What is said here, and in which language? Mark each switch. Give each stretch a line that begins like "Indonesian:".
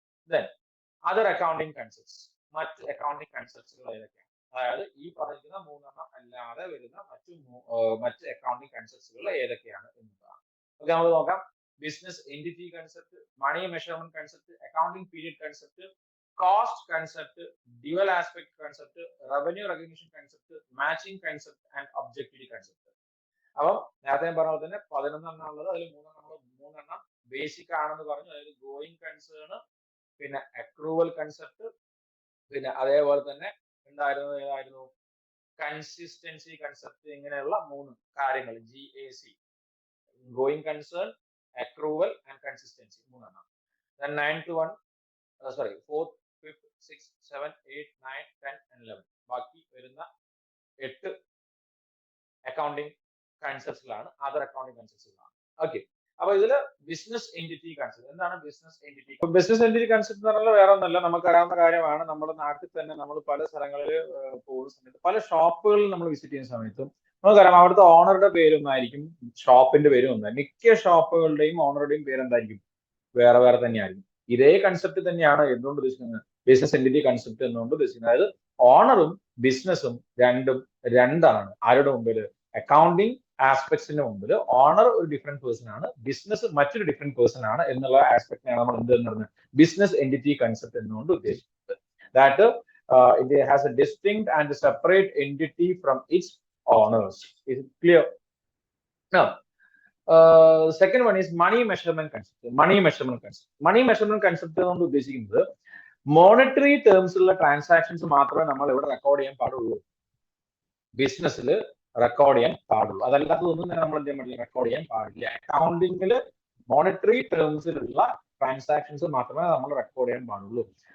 English: then other accounting concepts,
Malayalam: മറ്റ് accounting കൺസെപ്റ്റ്സുകൾ ഏതൊക്കെയാണ്? അതായത് ഈ പറഞ്ഞിരിക്കുന്ന 3 അല്ലാതെ വരുന്ന മറ്റ് അക്കൗണ്ടിങ് കൺസെപ്റ്റ്സുകൾ ഏതൊക്കെയാണ് എന്നതാണ്. ഓക്കെ, നമുക്ക് നോക്കാം.
English: business entity concept, money measurement concept, accounting period concept, cost concept, dual aspect concept, revenue recognition concept, matching concept and objectivity concept.
Malayalam: അപ്പം നേരത്തെ പറഞ്ഞ പോലെ തന്നെ 11 ഉള്ളത്. അതിൽ 3 ബേസിക് ആണെന്ന് പറഞ്ഞു. അതായത് ഗോയിങ് കൺസേൺ, പിന്നെ അക്രൂവൽ കൺസെപ്റ്റ്, പിന്നെ അതേപോലെ തന്നെ ഏതായിരുന്നു? Consistency concept. ഇങ്ങനെയുള്ള 3 കാര്യങ്ങൾ, GAC, going concern, accrual and consistency.
English: Then 9th one, 4th, 5th, 6th, 7th, 8th, 9th, 10th and 11th.
Malayalam: ബാക്കി വരുന്ന 8 അക്കൗണ്ടിങ് കൺസെപ്റ്റ്സിലാണ്, അതർ അക്കൗണ്ടിങ് കൺസെപ്റ്റ്സിലാണ്. ഓക്കെ, അപ്പൊ ഇതില് ബിസിനസ് എൻറ്റിറ്റി കൺസെപ്റ്റ്. എന്താണ് business entity? Business entity concept എന്ന് പറഞ്ഞാൽ വേറെ ഒന്നല്ല, നമുക്കറിയാവുന്ന കാര്യമാണ്. നമ്മുടെ നാട്ടിൽ തന്നെ നമ്മൾ പല സ്ഥലങ്ങളിൽ പോകുന്ന സമയത്ത്, പല ഷോപ്പുകളിൽ നമ്മൾ വിസിറ്റ് ചെയ്യുന്ന സമയത്തും നമുക്കറിയാം അവിടുത്തെ ഓണറുടെ പേരൊന്നായിരിക്കും, ഷോപ്പിന്റെ പേരും ഒന്നായിരിക്കും. മിക്ക ഷോപ്പുകളുടെയും ഓണറുടെയും പേര് എന്തായിരിക്കും? വേറെ വേറെ തന്നെയായിരിക്കും. ഇതേ കൺസെപ്റ്റ് തന്നെയാണ് എന്തുകൊണ്ട് ഉദ്ദേശിക്കുന്നത്? ബിസിനസ് എൻറ്റിറ്റി കൺസെപ്റ്റ് എന്നുകൊണ്ട് ഉദ്ദേശിക്കുന്നത്. അതായത് ഓണറും ബിസിനസ്സും രണ്ടാണ്. ആരുടെ മുമ്പിൽ? അക്കൗണ്ടിങ് ആസ്പെക്ട്സിന്റെ മുമ്പിൽ ഓണർ ഒരു ഡിഫറെന്റ് പേഴ്സൺ ആണ്, ബിസിനസ് മറ്റൊരു ഡിഫറെന്റ് പേഴ്സൺ ആണ് എന്നുള്ള ആസ്പെക്ടിനെയാണ് നമ്മൾ എന്ത് പറയുന്നത്? ബിസിനസ് എൻറ്റിറ്റി കൺസെപ്റ്റ് എന്നുകൊണ്ട് ഉദ്ദേശിക്കുന്നത്.
English: That it has a distinct and separate entity from its owners. Is it clear? Now, second one is money measurement concept.
Malayalam: Money measurement concept കൊണ്ട് ഉദ്ദേശിക്കുന്നത് മോണിറ്ററി ടേംസിലുള്ള ട്രാൻസാക്ഷൻസ് മാത്രമേ നമ്മൾ ഇവിടെ റെക്കോർഡ് ചെയ്യാൻ പാടുള്ളൂ, ബിസിനസ്സിൽ റെക്കോർഡ് ചെയ്യാൻ പാടുള്ളൂ. അതല്ലാത്തതൊന്നും തന്നെ നമ്മൾ എന്ത് ചെയ്യാൻ പാടില്ല? റെക്കോർഡ് ചെയ്യാൻ പാടില്ല. അക്കൗണ്ടിങ്ങിൽ മോണിറ്ററി ടേംസിലുള്ള ട്രാൻസാക്ഷൻസ് മാത്രമേ നമ്മൾ റെക്കോർഡ് ചെയ്യാൻ പാടുള്ളൂ.